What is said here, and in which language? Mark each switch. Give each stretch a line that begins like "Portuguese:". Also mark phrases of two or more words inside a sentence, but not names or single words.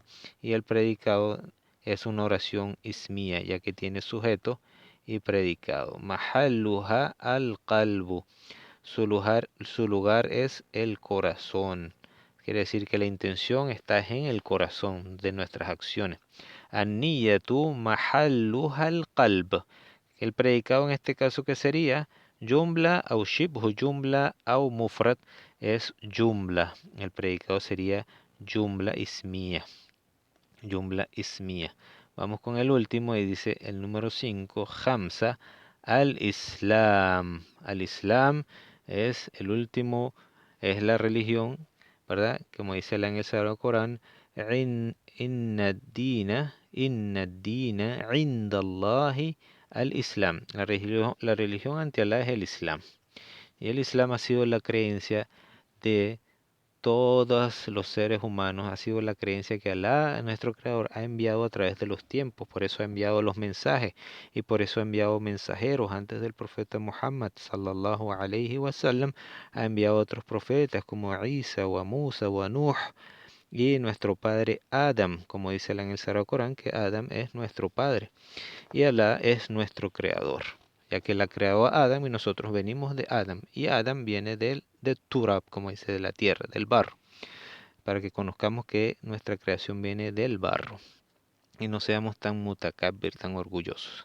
Spanish: Y el predicado es una oración ismía, ya que tiene sujeto y predicado.
Arabic: محلها القلب.
Spanish: Su lugar es el corazón. Quiere decir que la intención está en el corazón de nuestras acciones.
Arabic: النية محلها القلب.
Spanish: El predicado en este caso que sería jumla o
Arabic: شبه جملة
Spanish: o mufrad es jumla. El predicado sería jumla ismía. Jumla ismía. Vamos con el último y dice el número 5, Hamza, al-Islam. Al-Islam es el último, es la religión, ¿verdad? Como dice en el Sagrado Corán,
Arabic: إن الدين عند الله الإسلام.
Spanish: La religión ante Allah es el Islam. Y el Islam ha sido la creencia de todos los seres humanos, ha sido la creencia que Alá, nuestro creador, ha enviado a través de los tiempos. Por eso ha enviado los mensajes y por eso ha enviado mensajeros antes del profeta Muhammad
Arabic: صلى الله عليه وسلم.
Spanish: Ha enviado otros profetas como Isa o a Musa o a Nuh y nuestro padre Adam, como dice en el Sagrado Corán, que Adam es nuestro padre y Alá es nuestro creador, ya que la creó a Adam y nosotros venimos de Adam, y Adam viene de Turab, como dice, de la tierra, del barro, para que conozcamos que nuestra creación viene del barro y no seamos tan mutakabbir, tan orgullosos.